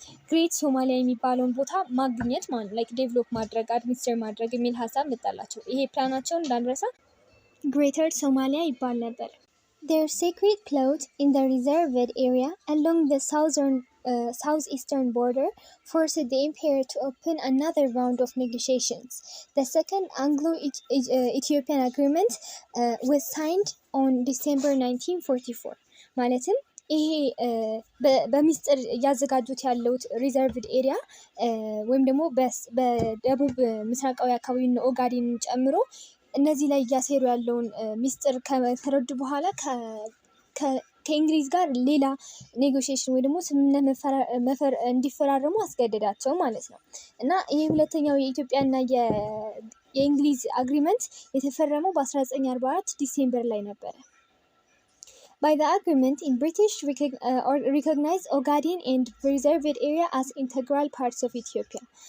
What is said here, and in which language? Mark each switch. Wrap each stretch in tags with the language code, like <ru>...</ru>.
<am>ግሬት ሶማሊያ የሚባለውን ቦታ ማግኘት ማለት ላይክ ዴቨሎፕ ማድረግ አድሚኒስትር ማድረግ የሚል ሀሳብ መጣላቸው። ይሄ ፕላናቸውን እንዳንረሳ ግሬተር ሶማሊያ ይባል ነበር።</am> <en>Their secret plot in the reserved area along the southeastern border forced the empire to open another round of negotiations. The second Anglo-Ethiopian agreement was signed on December 1944.</en> <am>ማለትም ይሄ በሚስጥር እያዘጋጁት ያለውት ሪዘርቭድ ኤሪያ ወይም ደግሞ በደቡብ ምስራቃዊ አካባቢ ኦጋዴንን ጨምሮ እነዚህ ላይ እያሴሩ ያለውን ሚስጥር ከተረዱ በኋላ ከእንግሊዝ ጋር ሌላ ኔጎሽዬሽን ወይ ደግሞ ስምምነት እንዲፈራረሙ አስገደዳቸው ማለት ነው። እና ይሄ ሁለተኛው የኢትዮጵያና የእንግሊዝ አግሪመንት የተፈረመው በ1944 ዲሴምበር ላይ ነበረ።</am> <en>By the agreement, in British recognized Ogaden and reserved area as integral parts of Ethiopia.</en>